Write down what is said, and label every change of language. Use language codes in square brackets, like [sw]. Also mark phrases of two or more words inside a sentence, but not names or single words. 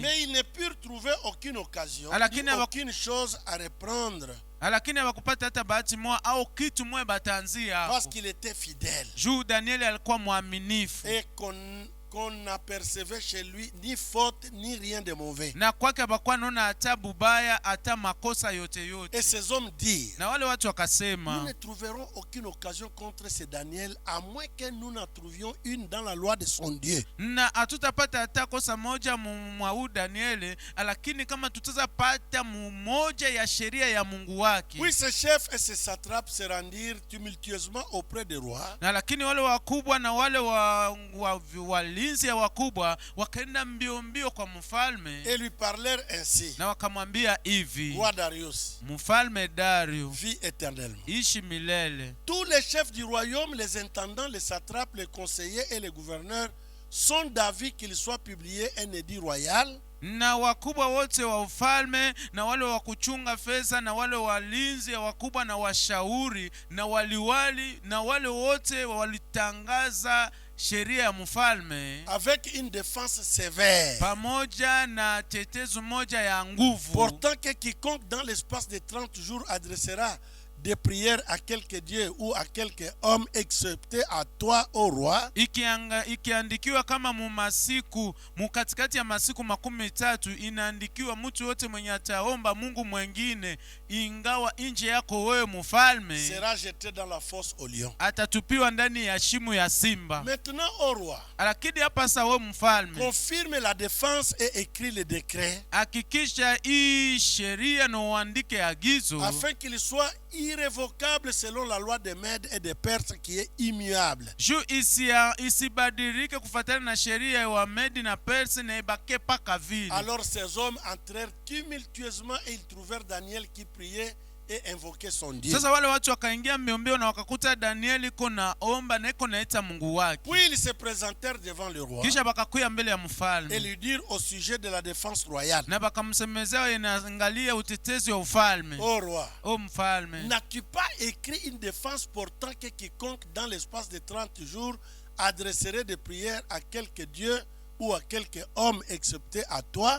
[fr] Mais ils ne purent trouver aucune occasion, ni aucune chose à reprendre. [sw] Lakini hawakupata hata bahati moja au kitu moja batanzia hapo. [fr] Parce qu'il était fidèle. [sw] Juu Danieli alikuwa mwaminifu. [fr] Et qu'on n'apercevait chez lui ni faute ni rien de mauvais. [sw] Na kwake hapakuwa naona hata bubaya hata makosa yote yote. [fr] Et ces hommes dirent, [sw] na wale watu wakasema, [fr] nous ne trouverons aucune occasion contre ce Daniel à moins que nous n'en trouvions une dans la loi de son Dieu. [sw] Na hatutapata hata kosa moja mwa Danieli, lakini kama tutazapata moja ya sheria ya Mungu wake. [fr] Oui, ces chefs et ces satrapes se rendirent tumultueusement auprès des rois. [sw] Na lakini wale wakubwa na wale walinzi ya wakubwa wakaenda mbio kwa mfalme. [fr] Et lui parlèrent ainsi. [sw] Na wakamwambia hivi, [fr] Roi Darius, [sw] mfalme Dario, [fr] vis éternellement. [sw] ishi milele. [fr] Tous les chefs du royaume, les intendants, les satrapes, les conseillers et les gouverneurs sont d'avis qu'il soit publié un édit royal. [sw] Na wakubwa wote wa ufalme na wale wa kuchunga fedha na wale walinzi ya wakubwa na washauri na waliwali na wale wote walitangaza sheria ya mfalme [fr] avec une défense sévère, [sw] pamoja na tetezo moja ya nguvu, [fr] portant que quiconque dans l'espace de 30 jours adressera des prières à quelque dieu ou à quelque homme excepté à toi, ô roi. [sw] Ikiandikiwa kama mukatikati ya masiku 13 inaandikiwa mtu yote mwenye ataomba Mungu mwengine ingawa nje yako wewe mfalme [fr] sera jeté dans la fosse au lion. [sw] Atatupiwa ndani ya shimo ya simba. [fr] Maintenant, ô roi, [sw] lakini hapa sasa wewe mfalme, [fr] confirme la défense et écris le décret, [sw] hakikisha hii sheria na uandike agizo, [fr] afin qu'il soit irrévocable selon la loi des Mèdes et des Perses qui est immuable. [sw] Juu isibadilike kufuatana na sheria ya Medi na Persi na ibake paka vile. [fr] Alors ces hommes entrèrent tumultueusement et ils trouvèrent Daniel qui priait et invoquait son Dieu. [sw] Sasa wale watu wakaingia mbio na wakakuta Daniel iko naomba na iko naita Mungu wake. [fr] Puis ils se présentèrent devant le roi. [sw] Kisha bakakuya mbele ya mfalme. [fr] Et lui dirent au sujet de la défense royale. [sw] Na bakamsemezea inaangalia utetezi wa ufalme. [fr] Ô roi, [sw] o mfalme, [fr] n'as-tu pas écrit une défense portant que quiconque dans l'espace de 30 jours adresserait des prières à quelque dieu ou à quelque homme excepté à toi?